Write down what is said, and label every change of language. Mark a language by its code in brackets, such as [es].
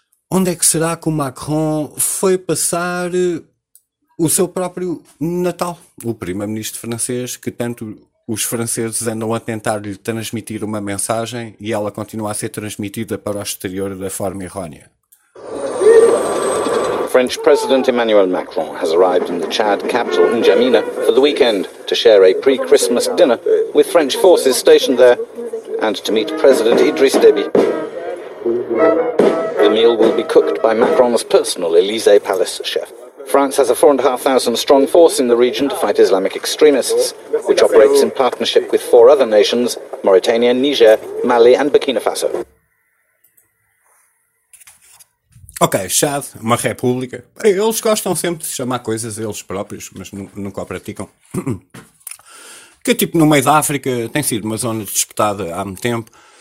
[pt] Onde é que será que o Macron foi passar o seu próprio Natal? O primeiro-ministro francês, que tanto os franceses andam a tentar-lhe transmitir uma mensagem e ela continua a ser transmitida para o exterior da forma errónea. [en] French President Emmanuel Macron has arrived in the Chad capital, N'Djamena, for the weekend to share a pre-Christmas dinner with French forces stationed there and to meet President Idriss Déby. The meal will be cooked by Macron's personal Élysée Palace chef. France has a 4,500 strong force in the region to fight Islamic extremists, which operates in partnership with four other nations, Mauritania, Niger, Mali and Burkina Faso. [pt] Ok, Chad, uma república. Eles gostam sempre de chamar coisas a eles próprios, mas nunca a praticam. Que tipo, no meio da África, tem sido uma zona disputada há muito tempo.